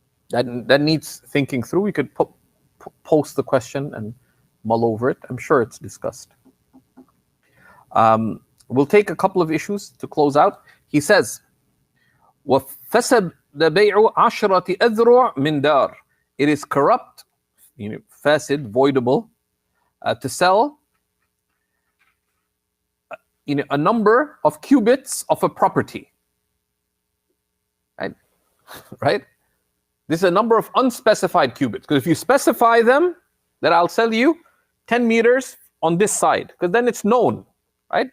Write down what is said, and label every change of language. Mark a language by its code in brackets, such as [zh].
[en] That needs thinking through. We could post the question and mull over it. I'm sure it's discussed. We'll take a couple of issues to close out. He says, [ar] وَفَسَدَ بَيْعُ عَشْرَةِ أَذْرُعٍ مِنْ دَارٍ. [en] It is corrupt, fasid, voidable, to sell a number of cubits of a property. Right? This is a number of unspecified cubits. Because if you specify them, then I'll sell you 10 meters on this side. Because then it's known. Right?